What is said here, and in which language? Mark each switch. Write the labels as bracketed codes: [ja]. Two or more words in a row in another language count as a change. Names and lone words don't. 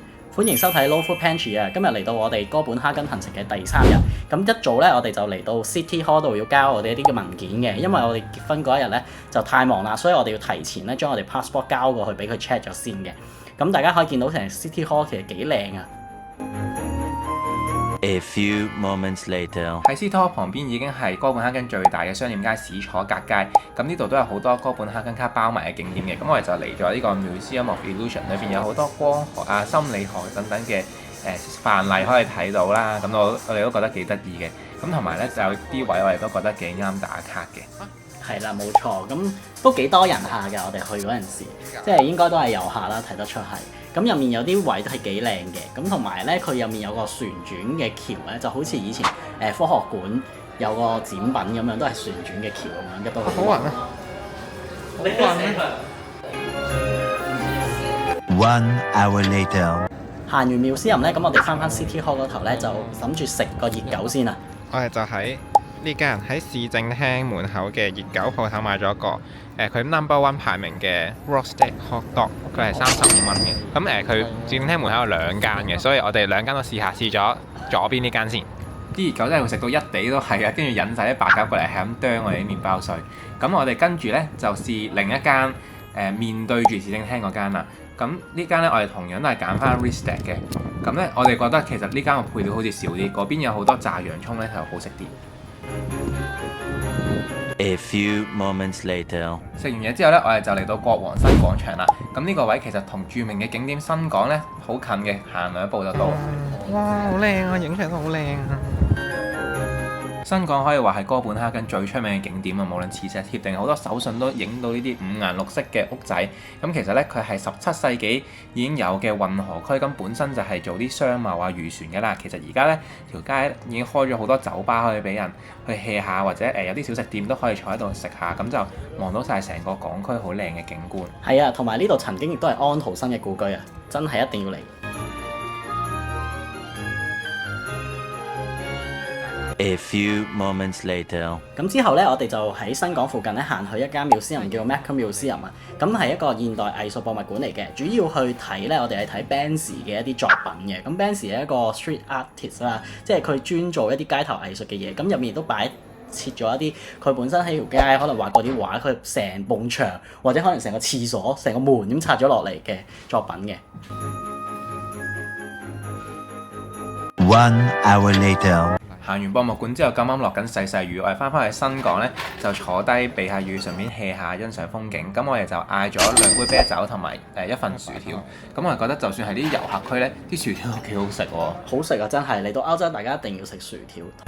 [yue] 歡迎收睇 Low Food Pantry 啊！今日嚟到我哋哥本哈根行程嘅第3日，咁一早咧我哋就嚟到 City Hall 度要交我哋一啲嘅文件嘅，因為我哋結婚嗰一日咧就太忙啦，所以我哋要提前咧將我哋 passport 交過去俾佢 check 咗先嘅。咁大家可以見到成 City Hall 其實幾靚啊！ [en] A few moments later， [yue] 喺 City Hall 旁邊已經係哥本哈根最大嘅商店街史楚格街，咁呢度都有好多哥本哈根卡包埋嘅景點嘅，咁我哋就嚟咗呢個 Museum of Illusion，裏邊有好多光學啊、心理學等等嘅範例可以睇到啦，咁我哋都覺得幾得意嘅，咁同埋咧就有啲位我哋都覺得幾啱打卡嘅。係啦，冇錯，咁都幾多人下嘅。我哋去嗰陣時，即係應該都係遊客啦，睇得出係。咁入面有啲位都係幾靚嘅，咁同埋咧佢入面有個旋轉嘅橋咧，就好似以前科學館有個展品咁樣，都係旋轉嘅橋咁樣，一都好玩啊！好玩咩 [en] ？One hour later， [yue] 行完Museum咧，咁我哋翻City Hall 嗰頭咧，就諗住食個熱狗先啊！我哋就喺呢間喺市政廳門口嘅熱狗鋪頭買咗個佢 No.1 排名嘅 [en] Roasted Hot Dog， [yue] 佢係35蚊嘅。咁佢市政廳門口有2間嘅，所以我哋2間都試咗左邊呢間先。啲熱狗真係會食到一地都係啊，跟住引晒啲白鴿過嚟係咁啄我哋啲麵包碎。咁我哋跟住呢，就試另一間面對住市政廳嗰間啦。咁呢間呢，我哋同樣都係揀翻 Ristek 嘅。咁呢，我哋覺得其實呢間個配料好似少啲，嗰邊有好多炸洋葱呢，就好食啲。 [en] A few moments later， [yue] 食完嘢之後呢，我哋就嚟到國王新廣場啦。咁呢個位其實同著名嘅景點新港呢好近嘅，行2步就到。哇，好靚啊！影相都好靚啊！新港可以話係哥本哈根最出名嘅景點啊，無論磁石貼定好多手信都影到呢啲五顏六色嘅屋仔。咁其實呢，佢係17世紀已經有嘅運河區，咁本身就係做啲商貿啊、漁船嘅啦。其實而家呢條街已經開咗好多酒吧可以俾人去 hea 下，或者有啲小食店都可以坐喺度食下，咁就望到晒成個港區好靚嘅景觀。係啊，同埋呢度曾經亦都係安徒生嘅故居啊，真係一定要嚟。 [en] A few moments later， [yue] 咁之後咧，我哋就喺新港附近咧行去一間 museum 叫 Macquarie Museum 啊。咁係一個現代藝術博物館嚟嘅，主要去睇咧，我哋係睇 Banksy 嘅一啲作品嘅。咁 Banksy 係一個 [en] street artist [yue] 啦，即係佢專做一啲街頭藝術嘅嘢。咁入面都擺設咗一啲佢本身喺條街可能畫過啲畫，佢成埲牆或者可能成個廁所、成個門咁拆咗落嚟嘅作品嘅。 [en] One hour later， [yue] 行完博物館之後，咁啱落緊細細雨，我哋翻去新港呢，就坐低避下雨，順便 hea 下欣賞風景。咁我哋就嗌咗2杯啤酒同埋1份薯條。咁我哋覺得就算係啲遊客區呢，啲薯條都幾好食喎。好食啊！真係嚟到歐洲，大家一定要食薯條。